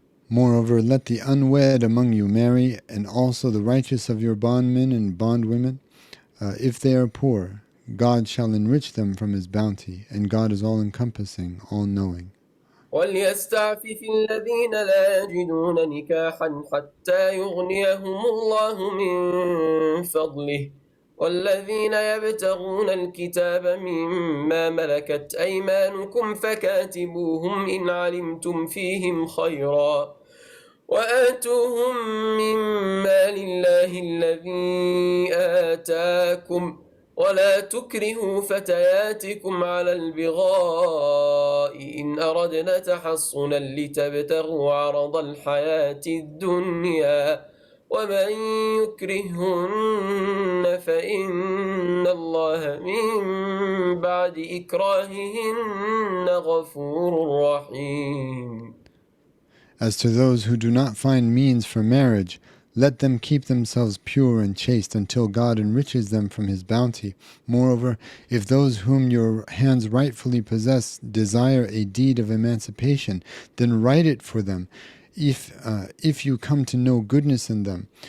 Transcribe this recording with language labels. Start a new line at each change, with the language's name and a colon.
English: Moreover, let the unwed among you marry, and also the righteous of your bondmen and bondwomen, if they are poor. God shall enrich them from his bounty, and God is all-encompassing, all-knowing.
Arabic: وليستعفف الذين لا يجدون نكاحا حتى يغنيهم الله من فضله والذين يبتغون الكتاب مما ملكت أيمانكم فكاتبوهم إن علمتم فيهم خيرا وآتوهم من مال الله الذي آتاكم ولا تكرهوا فتياتكم على البغاء إن أردنا تحصنا لتبتغوا عرض الحياة الدنيا ومن يكرهن فإن الله من بعد إكراههن غفور رحيم.
English: As to those who do not find means for marriage, let them keep themselves pure and chaste until God enriches them from his bounty. Moreover, if those whom your hands rightfully possess desire a deed of emancipation, then write it for them, if you come to know goodness in them.